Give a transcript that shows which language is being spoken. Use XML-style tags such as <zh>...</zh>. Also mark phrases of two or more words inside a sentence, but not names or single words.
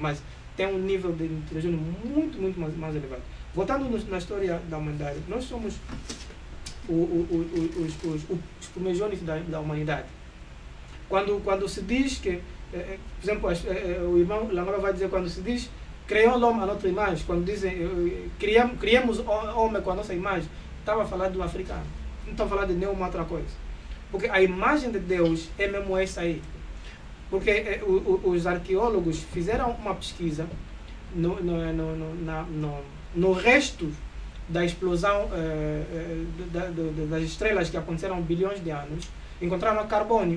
<pt>Mas tem um nível de nitrogênio muito mais elevado. Voltando na história da humanidade, nós somos os primogênitos da humanidade. Quando se diz que, por exemplo, o irmão Langola vai dizer, quando se diz criou</pt> <fr>l'homme à notre image,</fr> <pt>quando dizem criamos homem com a nossa imagem, estava a falar do africano, não estava a falar de nenhuma outra coisa. Porque a imagem de Deus é mesmo essa aí. Porque os arqueólogos fizeram uma pesquisa no resto da explosão das estrelas que aconteceram bilhões de anos, encontraram carbônio.</pt>